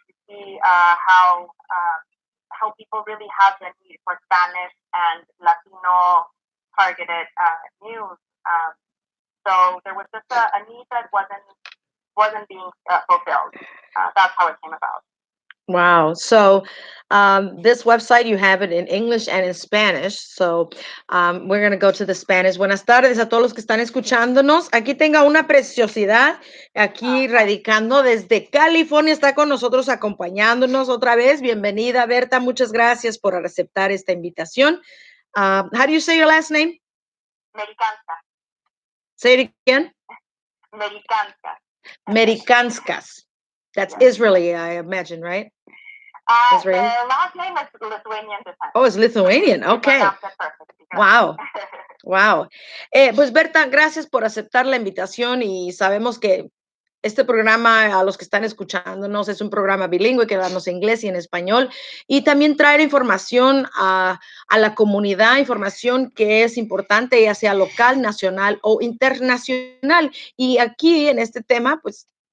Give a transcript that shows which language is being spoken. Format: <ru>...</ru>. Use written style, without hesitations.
<en>You see how people really have the need for Spanish and Latino targeted news. So there was just a need that wasn't being fulfilled. That's how it came about. Wow. So this website, you have it in English and in Spanish. So we're going to go to the Spanish.</en> <es>Buenas tardes a todos los que están escuchándonos. Aquí tenga una preciosidad, aquí radicando desde California, está con nosotros acompañándonos otra vez. Bienvenida, Berta. Muchas gracias por aceptar esta invitación.</es> <en>How do you say your last name? Americanska. Say it again. Americanskas. That's Israeli, I imagine, right? The last name is Lithuanian descent. Oh, it's Lithuanian. Okay. Wow.</en> <es>Pues Berta, gracias por aceptar la invitación, y sabemos que este programa, a los que están escuchándonos, es un programa bilingüe que damos en inglés y en español, y también traer información a la comunidad, información que es importante, ya sea local, nacional o internacional. Y aquí en este tema, pues</es>